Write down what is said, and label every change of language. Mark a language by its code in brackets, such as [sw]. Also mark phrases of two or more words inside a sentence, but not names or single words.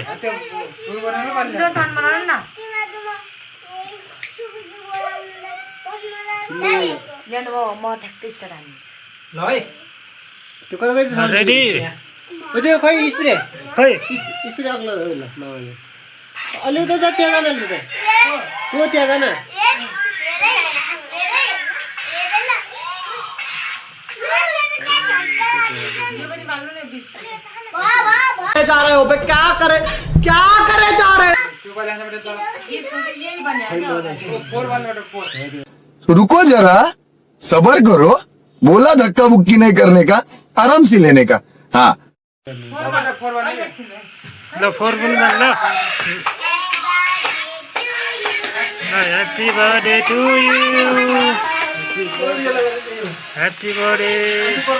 [ne] ठुलो सन बनाउनु न ल्याउनु भयो म ठ्याक्कै स्टार्ट हाल्छु ल है त्यो कता गयो रेडी? ओ त्यो खै स्प्रे खै स्प्रे अग्लो ल मामाले अलि त जा त्यहाँ जान अलि त को त्यहाँ जान [hi] जा रहे हो बे क्या करे जा रहे रुको जरा सबर करो बोला धक्का बुक्की नहीं करने का आराम से लेने का हाँ [ne] ल 4 पनि बन ल [en] Happy birthday to you. Happy birthday.